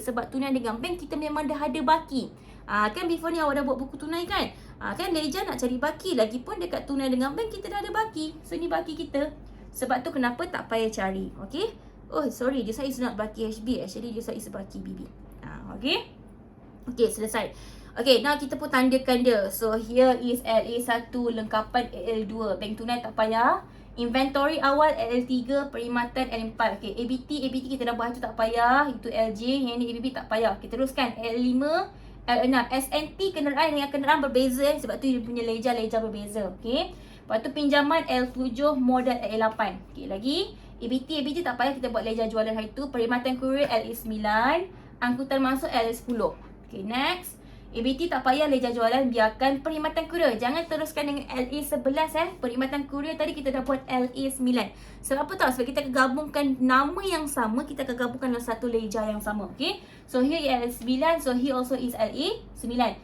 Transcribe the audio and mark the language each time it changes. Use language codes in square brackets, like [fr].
[ms] Sebab tunai dengan bank kita memang dah ada baki. Kan before ni awak dah buat buku tunai kan? Kan ledger nak cari baki. Lagipun dekat tunai dengan bank kita dah ada baki. So ni baki kita. Sebab tu kenapa tak payah cari. Okay? [en] Oh sorry, this is not baki HB. Actually this is baki BB. [ms] Okay? Okay, selesai. Okay, now kita pun tandakan dia. [en] So here is LA1 lengkapan AL2. [ms] Bank tunai tak payah. Inventory awal LL3, perkhidmatan L4. Okay, ABT kita dah buat tu tak payah. Itu LJ, yang ni ABB tak payah. Kita teruskan L5, L6. SNT kenderaan dengan kenderaan berbeza sebab tu dia punya ledger berbeza. Okay. Lepas tu pinjaman L7, modal L8. Okay, lagi. ABT tak payah, kita buat ledger jualan hari tu. Perkhidmatan kurir LA9, angkutan masuk LA10. [en] Okay, next. [ms] ABT tak payah, ledger jualan biarkan. Perkhidmatan kurir jangan teruskan dengan LA11 Perkhidmatan kurir tadi kita dah buat LA9. Sebab apa tau? Sebab kita akan gabungkan nama yang sama, kita akan gabungkan dalam satu ledger yang sama. [en] Okay, so here LA9, so here also is LA9.